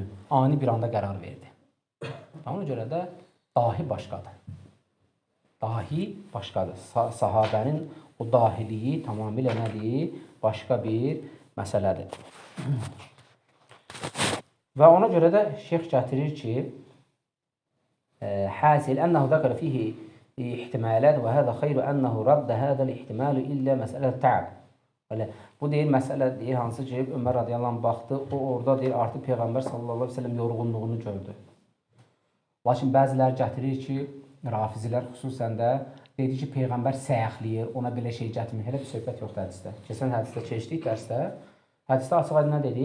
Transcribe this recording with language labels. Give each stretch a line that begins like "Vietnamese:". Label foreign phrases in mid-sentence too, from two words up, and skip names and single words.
Azerbaijani: Ani bir anda qərar verdi. Ona görə də dahi başqadır. Dahi başqadır. Sahabənin o dahiliyi tamamilə nədir? Başqa bir məsələdir. Və ona görə də şeyx gətirir ki,
Arabic: حاصل أنه ذكر فيه احتمالات وهذا خير أنه رد هذا الاحتمال إلا مسألة تعب.
Azerbaijani: Bu deyir, məsələ deyir, hansı ki, Ömər radiyallahu anh baxdı, o orada deyir, artıq Peyğəmbər sallallahu aleyhi ve sellem yorğunluğunu gördü. Lakin bəzilər gətirir ki, rafizilər xüsusən də dedi ki, Peyğəmbər səyəxləyir, ona belə şey gətirmir. Elə bir söhbət yoxdur hədisdə. Keçən hədisdə keçdik dərsdə. Hədisdə açıq aydın nə dedi?